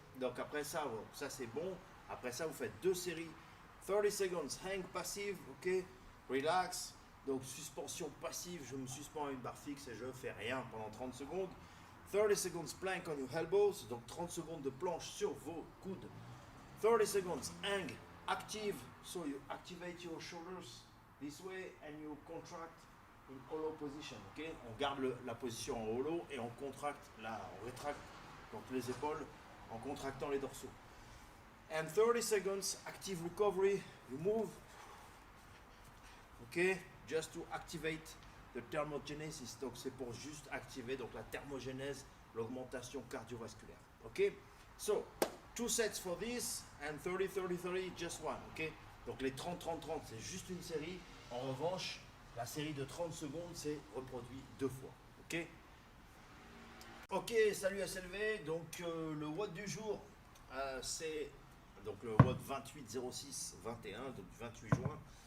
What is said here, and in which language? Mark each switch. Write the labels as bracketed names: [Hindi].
[French] Donc après ça, ça c'est bon. Après ça, vous faites 2 séries. [English] 30 seconds, hang passive, ok. Relax. [French] Donc suspension passive, je me suspends à une barre fixe et je fais rien pendant 30 secondes. [English] 30 seconds plank on your elbows, [French] donc 30 secondes de planche sur vos coudes. [English] 30 seconds hang active, so you activate your shoulders this way and you contract in hollow position. [French] Ok, on garde la position en hollow et on contracte on rétracte donc les épaules en contractant les dorsaux. [English] And 30 seconds active recovery, you move. Ok, just to activate the thermogenesis, [French] donc c'est pour juste activer donc la thermogénèse, l'augmentation cardiovasculaire. [English] Ok, so 2 sets for this and 30 30 30 just one. [French] Ok, donc les 30 30 30 c'est juste une série. En revanche, la série de 30 secondes c'est reproduit 2 fois. Ok. Ok, salut SLV. Donc le watt du jour c'est donc le watt 2806-21, donc 28 juin.